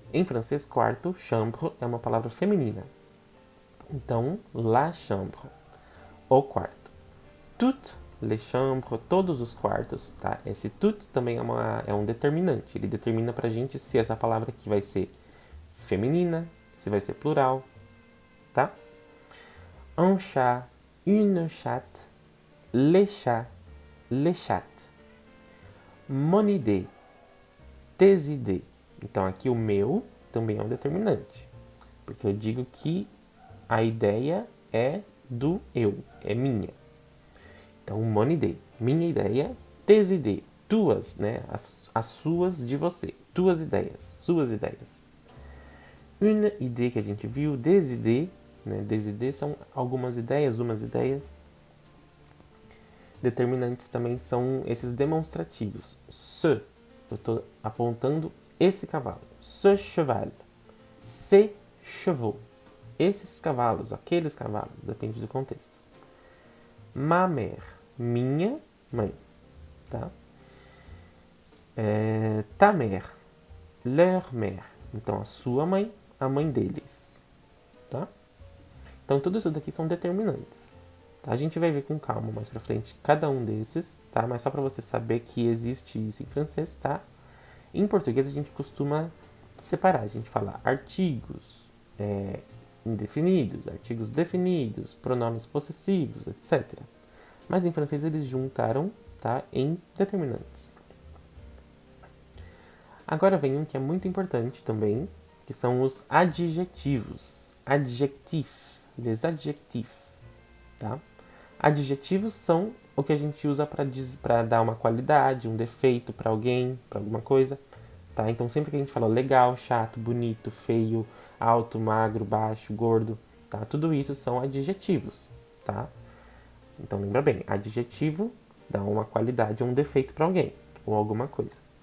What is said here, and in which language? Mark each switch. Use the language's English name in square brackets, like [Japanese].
[Portuguese] Em francês, quarto, chambre é uma palavra feminina. Então, [French] la chambre, [Portuguese] o quarto. [French] Toutes les chambres, [Portuguese] todos os quartos, tá? Esse tout também é um determinante. Ele determina pra gente se essa palavra aqui vai ser feminina, se vai ser plural, tá? [French] Un chat, une chatte, les chattes. Mon idée, tes idées. [Portuguese] Então, aqui o meu também é um determinante. Porque eu digo que a ideia é do eu, é minha. Então, [French] mon idée, [Portuguese] minha ideia, [French] tes idées, [Portuguese] tuas, né? As suas de você, tuas ideias, suas ideias. [French] Une idée [Portuguese] que a gente viu, [French] des idées, [Portuguese] né? [French] Des idées [Portuguese] são algumas ideias, umas ideias. Determinantes também são esses demonstrativos. Ce, eu estou apontando esse cavalo. [French] Ce cheval, ces chevaux. [Portuguese] esses cavalos, aqueles cavalos, depende do contexto. [French] Ma mère, [Portuguese] minha mãe, tá? [French] Ta mère, leur mère. [Portuguese] Então, a sua mãe, a mãe deles, tá? Então, tudo isso daqui são determinantes. Tá? A gente vai ver com calma mais pra frente cada um desses, tá? Mas só pra você saber que existe isso em francês, tá? Em português, a gente costuma separar. A gente fala artigos indefinidos, artigos definidos, pronomes possessivos, etc. Mas em francês, eles juntaram, tá? Em determinantes. Agora vem um que é muito importante também, que são os adjetivos. [French] Adjectif, les adjectifs, tá? [Portuguese] Adjetivos são o que a gente usa para dar uma qualidade, um defeito para alguém, para alguma coisa, tá? Então sempre que a gente fala legal, chato, bonito, feio, alto, magro, baixo, gordo, tá? Tudo isso são adjetivos, tá? Então lembra bem, adjetivo dá uma qualidade ou um defeito para alguém ou alguma coisa.